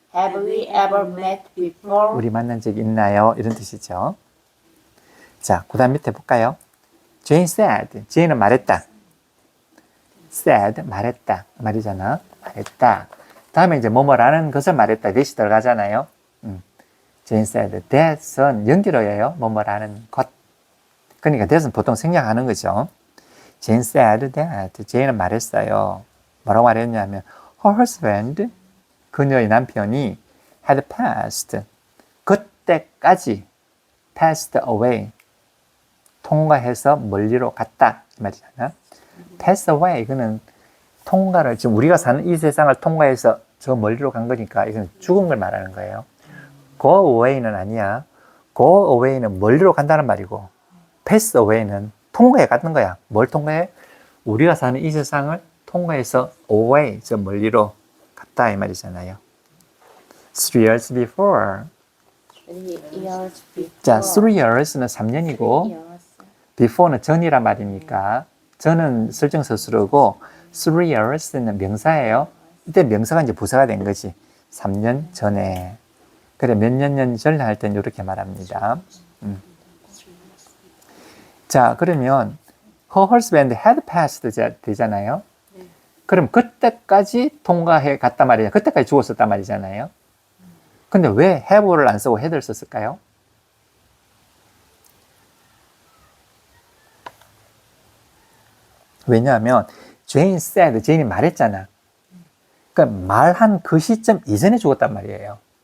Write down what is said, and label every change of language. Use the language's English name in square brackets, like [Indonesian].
[English] Have we ever met before? [Korean] 우리 만난 적 있나요? 이런 뜻이죠. 자, 그 다음 밑에 볼까요? [English] Jane said. [Korean] Jane은 말했다. said, 말했다. 말이잖아. 말했다. 다음에 이제 뭐뭐라는 것을 말했다. that이 들어가잖아요. Jane said, that은 연결어예요. 뭐뭐라는 것. 그러니까 that은 보통 생략하는 거죠. [English] Jane said that. [Korean] Jane은 말했어요. 뭐라고 말했냐면 [English] her husband, [Korean] 그녀의 남편이 [English] had passed. [Korean] 그때까지 [English] passed away. [Korean] 통과해서 멀리로 갔다. 이 말이잖아. pass away. 이거는 통과를, 지금 우리가 사는 이 세상을 통과해서 저 멀리로 간 거니까 이건 죽은 걸 말하는 거예요. go away는 아니야. go away는 멀리로 간다는 말이고, pass away는 통과해 갔는 거야. 뭘 통과해? 우리가 사는 이 세상을 통과해서 away, 저 멀리로 갔다 이 말이잖아요. [English] 3 years before. 3 years before. [Korean] 자, 3 years는 3년이고 before는 전이란 말이니까 전은 설정서술어고 3 years는 명사예요. 이때 명사가 이제 부사가 된 거지. 3년 전에. 그래, 몇 년 전에 할 때는 이렇게 말합니다. 자, 그러면 [English] her husband had passed [Korean] 되잖아요. 그럼 그때까지 통과해 갔단 말이야. 그때까지 죽었었단 말이잖아요. 근데 왜 have를 안 쓰고 had를 썼을까요? 왜냐하면 [English] Jane said, [Korean] Jane이 말했잖아. 그러니까 말한 그 시점 이전에 죽었단 말이에요.